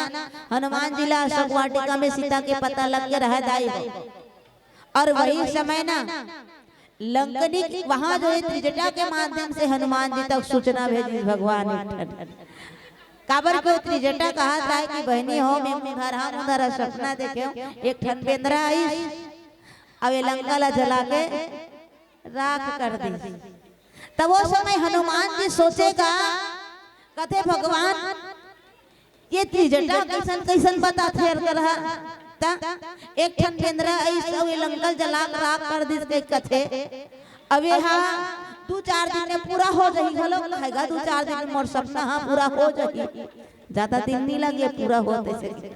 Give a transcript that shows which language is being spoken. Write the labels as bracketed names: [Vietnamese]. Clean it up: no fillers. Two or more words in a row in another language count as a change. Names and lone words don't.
[Chhattisgarhi] हनुमान जी ला अशोक वाटिका में सीता के पता लग के रह जाए। और वही समय ना लंकनी वहां जो है त्रिजटा के माध्यम से हनुमान जी तक सूचना भेजी भगवान काबर को त्रिजटा कहा था कि बहनी हो मैं उधर हम उधर सपना देखे एक ठन बेंद्रा आई अब ये लंका ला जला के राख कर दी। तब वो समय हनुमान जी सोचेगा कथे भगवान ये त्रिजटा कैसन कैसन बता थे रहा एक ठन बेंद्रा आई सब ये लंका जला के राख कर दी के कथे अब ये हाँ 2-4 दिन में पूरा हो जाही घलो कहेगा 2-4 दिन में मोर सपना हाँ पूरा हो जाही ज्यादा दिन नहीं लगे पूरा होते से।